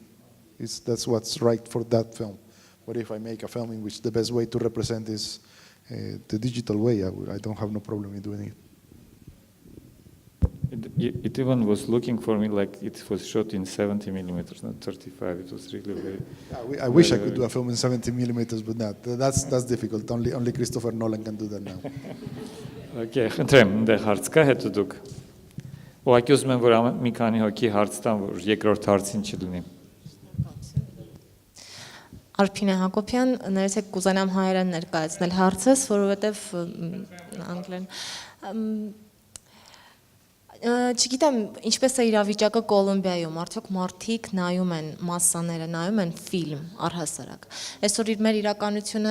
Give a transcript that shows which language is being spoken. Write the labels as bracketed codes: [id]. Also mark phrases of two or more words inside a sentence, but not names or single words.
[en] That's what's right for that film. But if I make a film in which the best way to represent is the digital way, I don't have no problem in doing it. It even was looking for me like it was shot in 70 millimeters, not 35. It was really very. Yeah, I wish I could do a film in 70 millimeters, but that's difficult. Only Christopher Nolan can do that now. [hy] Okay, խնդրեմ, այնտեղ հարց կա, հետո դուք։ Ուղղակի ուզում եմ, որ մի քանի հոգի հարց տան, որ երկրորդ հարցին չլինի։ Արփինե Հակոբյան, ներեցեք կուզենամ հայերեն ներկայացնել հարցս, որովհետև անգլերեն Չգիտեմ, ինչպես է իրավիճակը Կոլումբիայում, արդյոք մարդիկ նայում են, մասսաները նայում են ֆիլմ առհասարակ։ Այսօր մեր իրականությունը